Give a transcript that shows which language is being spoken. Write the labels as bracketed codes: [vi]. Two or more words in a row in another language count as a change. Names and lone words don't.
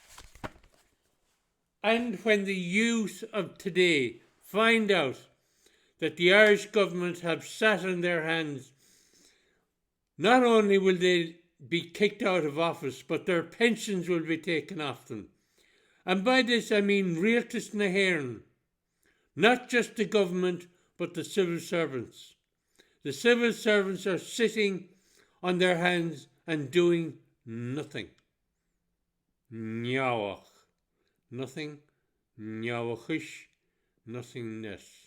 [en] And when the youth of today find out that the Irish government have sat on their hands, not only will they be kicked out of office, but their pensions will be taken off them. And by this I mean Rialtas na hÉireann, not just the government, but the civil servants. The civil servants are sitting on their hands and doing nothing. Neabhach. Nothing. Neabhachish. Nothingness.